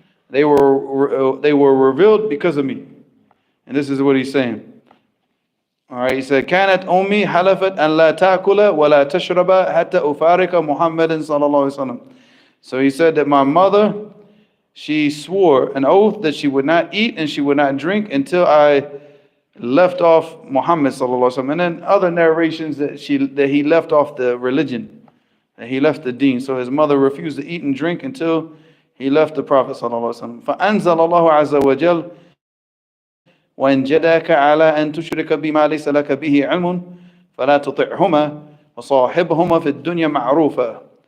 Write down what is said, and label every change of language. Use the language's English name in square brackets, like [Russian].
[English] They were revealed because of me. And this is what he's saying. All right, he said [Arabic] كانت أمي حلفت أن لا تأكل ولا تشرب حتى أفارق محمد صلى الله عليه وسلم. [English] So he said that my mother, she swore an oath that she would not eat and she would not drink until I left off Muhammad sallallahu alaihi wasallam. And then other narrations that he left off the religion, that he left the deen. So his mother refused to eat and drink until he left the Prophet sallallahu alaihi wasallam. [Arabic] فأنزل الله عز وجل وإن جداك على أن تشرك بما ليس لك به علم فلا تطعهما وصاحبهما في الدنيا معروفا.